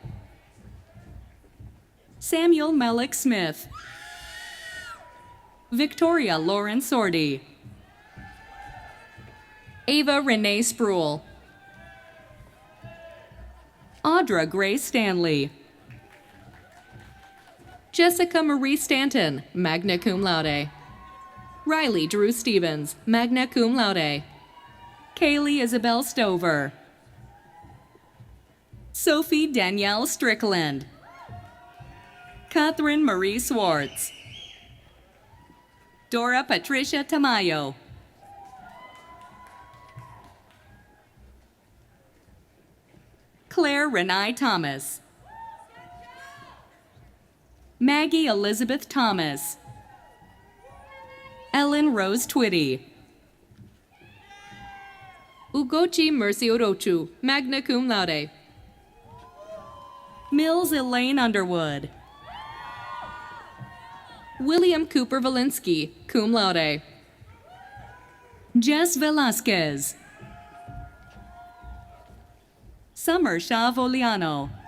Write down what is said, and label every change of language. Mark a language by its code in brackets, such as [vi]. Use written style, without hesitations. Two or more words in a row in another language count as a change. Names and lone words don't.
[en] Samuel Melick Smith. Victoria Lauren Sordy. Ava Renee Spruill. Audra Grace Stanley. Jessica Marie Stanton, [la] magna cum laude. [en] Riley Drew Stevens, [la] magna cum laude. [en] Kaylee Isabel Stover. Sophie Danielle Strickland. Catherine Marie Swartz. Dora Patricia Tamayo. Claire Renee Thomas. Maggie Elizabeth Thomas. Ellen Rose Twitty. Ugochi Mercy Orochu, [la] magna cum laude. [en] Mills Elaine Underwood. William Cooper Valinsky, [la] cum laude. [en] Jess Velasquez. Summer Shah Voliano.